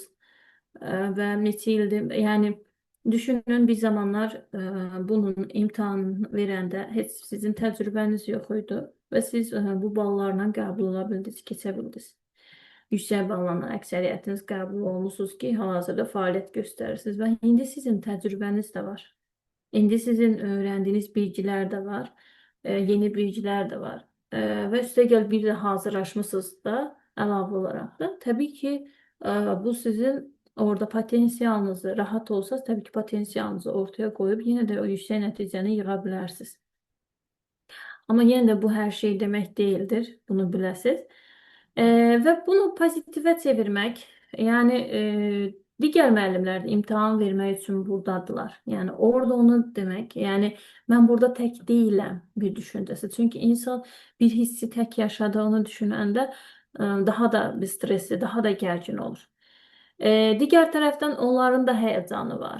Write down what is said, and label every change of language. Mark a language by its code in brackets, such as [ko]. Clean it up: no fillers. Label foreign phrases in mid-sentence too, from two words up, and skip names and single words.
[az] Və neçə ildir, yəni düşünün bir zamanlar bunun imtahan verəndə heç sizin təcrübəniz yox idi və siz bu ballarla qəbul ola bildiniz, keçə bildiniz. Yüksək balla əksəriyyətiniz qəbul olmusunuz ki, hal-hazırda fəaliyyət göstərirsiniz və indi sizin təcrübəniz də var. [tr] İndi sizin öğrendiğiniz bilgiler de var, yeni bilgiler de var. [az] Ve üstəgəl bir də hazırlaşmışsınız da əlavə olaraq da. Tabii ki, bu sizin orada potensialınızı rahat olsanız, tabii ki potensialınızı [tr] ortaya koyup yine de [az] o yüksək nəticəni yığa bilərsiniz. [tr] Ama yine de bu her şey demek değildir. [az] Bunu biləsiniz. [tr] Ve bunu pozitive çevirmek, yani [az] Digər müəllimlər də imtahan vermək üçün buradadılar. Yəni orada onu demək, yəni mən burada tək deyiləm bir düşüncəsi. Çünki insan bir hissi tək yaşadığını düşünəndə daha da bir stresli, daha da gərgin olur. Digər tərəfdən onların da həyəcanı var.